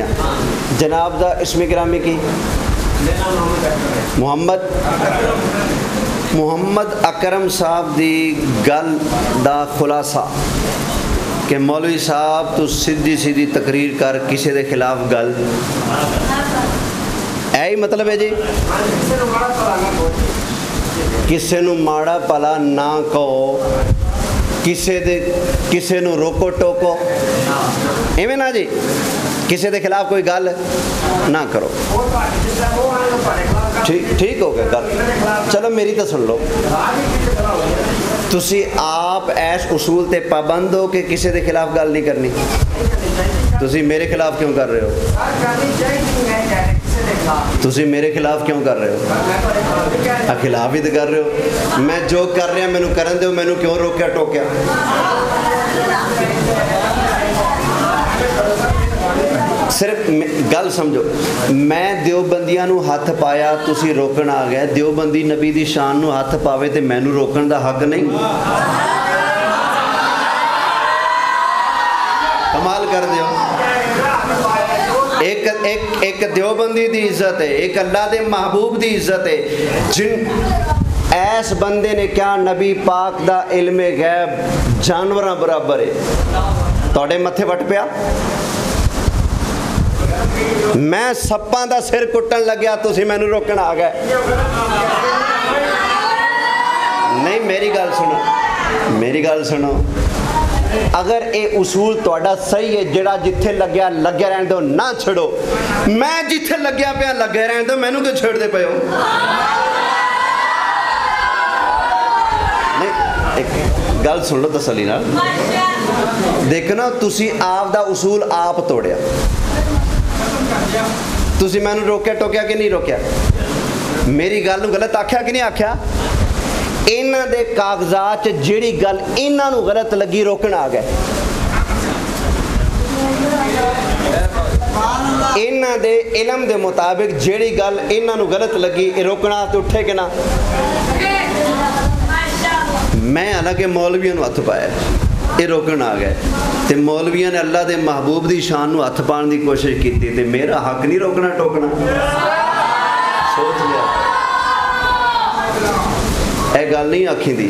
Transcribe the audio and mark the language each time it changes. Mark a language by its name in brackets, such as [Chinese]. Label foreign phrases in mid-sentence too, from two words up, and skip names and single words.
[Punjabi] جناب دا اسم گرامی کی محمد اکرم صاحب دی گل دا خلاصہ کہ مولوی صاحب تو سیدھی تقریر کر کسی دے خلاف گل ہی مطلب ہے جی. کسے نو ماڑا پلا نہ کہو، کسے نو روکو ٹوکو، ایویں نا جی، کسے دے خلاف کوئی گل نہ کرو. ٹھیک ہو گیا گل. چلو میری تو سن لو. تسی آپ ایس اصول تے پابند ہو کہ کسے دے خلاف گل نہیں کرنی. تسی میرے خلاف کیوں کر رہے ہو؟ تسی میرے خلاف کیوں کر رہے ہو؟ خلاف ہی تو کر رہے ہو. میں جو کر رہا مینوں کرن دیو، مینوں کیوں روکیا ٹوکیا؟ صرف گل سمجھو، میں دیوبندیاں نو ہاتھ پایا تسی روکن آ گئے. دیوبندی نبی دی شان نو ہاتھ پاوے تے مینوں روکن دا حق نہیں. کمال کر دیو. ایک دیوبندی دی عزت ہے، ایک اللہ دے محبوب دی عزت ہے. جن ایس بندے نے کیا نبی پاک دا علم غیب جانوراں برابر ہے، توڑے متھے وٹ پیا. میں سپاں دا سر کٹن لگیا تسی مینوں روکن آ گئے. نہیں میری گل سنو. اگر اے اصول توڑا صحیح ہے، جڑا جتھے لگیا رہن دو، نہ چھڑو. میں جتھے لگیا پیا لگے رہن دو، مینوں کیوں چھڑ دے پے ہو؟ نہیں ایک گل سن لو تسلی نال. دیکھنا تسی آپ دا اصول آپ توڑیا. تسی مینوں روکیا ٹوکیا کہ نہیں روکیا؟ میری گل نو غلط آکھیا کہ نہیں آکھیا؟ انہاں دے کاغذات جیڑی گل انہاں نو غلط لگی روکن آ گئے. انہاں دے علم دے مطابق جیڑی گل انہاں نو غلط لگی روکنا تے اٹھے کہ نہ؟ میں حالانکہ مولویوں نو ہاتھ پایا، یہ روکن آ گئے. تے مولویوں نے اللہ دے محبوب دی شان نو ہاتھ پان دی کوشش کی تے میرا حق نہیں روکنا ٹوکنا. سوچ لیا اے گل نہیں آکھی دی.